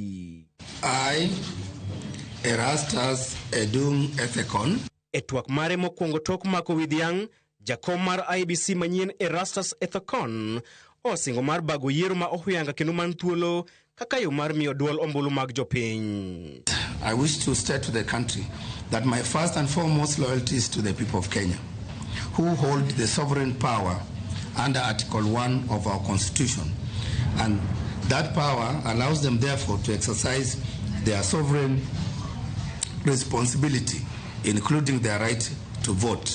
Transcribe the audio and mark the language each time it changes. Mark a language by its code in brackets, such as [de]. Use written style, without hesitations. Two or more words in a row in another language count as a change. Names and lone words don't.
[luo] Erastus Ethekon. E twak mare mokwongo tok mako widhiang', jakom mar IEBC manyien Erastus Ethekon osingo mar bago yiero ma ohuyanga kendo man thuolo kaka yo mar miyo duol ombulu mag jopiny. [en] I wish to state to the country that my first and foremost loyalty is to the people of Kenya, who hold the sovereign power under Article 1 of our Constitution. And that power allows them, therefore, to exercise their sovereign responsibility, including their right to vote.